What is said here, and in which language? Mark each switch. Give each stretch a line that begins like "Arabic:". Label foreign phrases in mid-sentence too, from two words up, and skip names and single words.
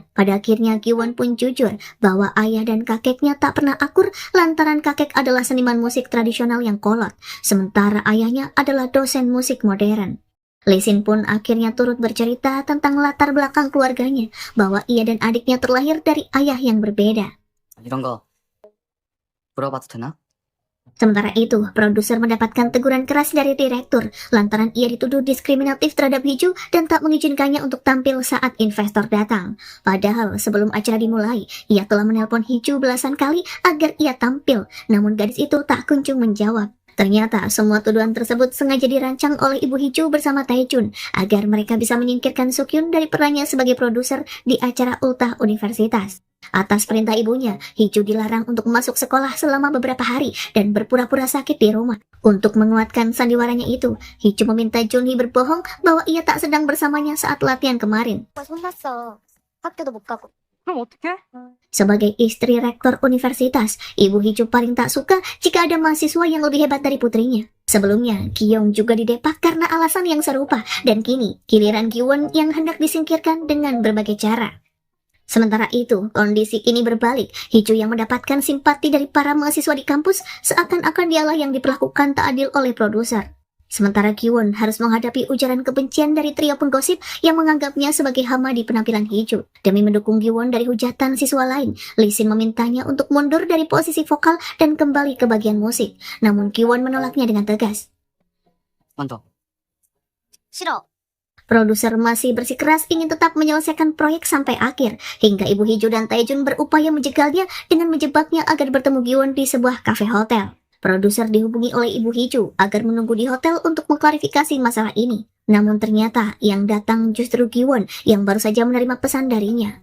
Indonesian: Pada akhirnya Giwon pun jujur bahwa ayah dan kakeknya tak pernah akur lantaran kakek adalah seniman musik tradisional yang kolot, sementara ayahnya adalah dosen musik modern. Lee Sin pun akhirnya turut bercerita tentang latar belakang keluarganya, bahwa ia dan adiknya terlahir dari ayah yang berbeda.
Korean: 이런 거 물어봐도 되나?
Indonesian: Sementara itu, produser mendapatkan teguran keras dari direktur lantaran ia dituduh diskriminatif terhadap Hiju dan tak mengizinkannya untuk tampil saat investor datang. Padahal sebelum acara dimulai, ia telah menelpon Hiju belasan kali agar ia tampil, namun gadis itu tak kunjung menjawab. Ternyata semua tuduhan tersebut sengaja dirancang oleh Ibu Hiju bersama Taejun agar mereka bisa menyingkirkan Sukyun dari perannya sebagai produser di acara ultah universitas. Atas perintah ibunya, Hiju dilarang untuk masuk sekolah selama beberapa hari dan berpura-pura sakit di rumah. Untuk menguatkan sandiwaranya itu, Hiju meminta Junhee berbohong bahwa ia tak sedang bersamanya saat latihan kemarin.
Korean: 혼났어. 학교도 못 가고. 그럼 어떡해?
Indonesian: Sebagai istri rektor universitas, Ibu Hiju paling tak suka jika ada mahasiswa yang lebih hebat dari putrinya. Sebelumnya, Kyung juga didepak karena alasan yang serupa, dan kini giliran Giwon yang hendak disingkirkan dengan berbagai cara. Sementara itu, kondisi kini berbalik. Hiju yang mendapatkan simpati dari para mahasiswa di kampus seakan-akan dialah yang diperlakukan tak adil oleh produser. Sementara Giwon harus menghadapi ujaran kebencian dari trio penggosip yang menganggapnya sebagai hama di penampilan Hiju. Demi mendukung Giwon dari hujatan siswa lain, Lee Sin memintanya untuk mundur dari posisi vokal dan kembali ke bagian musik. Namun Giwon menolaknya dengan tegas.
Korean: 먼저. 싫어.
Indonesian: Produser masih bersikeras ingin tetap menyelesaikan proyek sampai akhir, hingga Ibu Hiju dan Taejun berupaya menjegalnya dengan menjebaknya agar bertemu Giwon di sebuah kafe hotel. Produser dihubungi oleh Ibu Hiju agar menunggu di hotel untuk mengklarifikasi masalah ini. Namun ternyata yang datang justru Giwon yang baru saja menerima pesan darinya.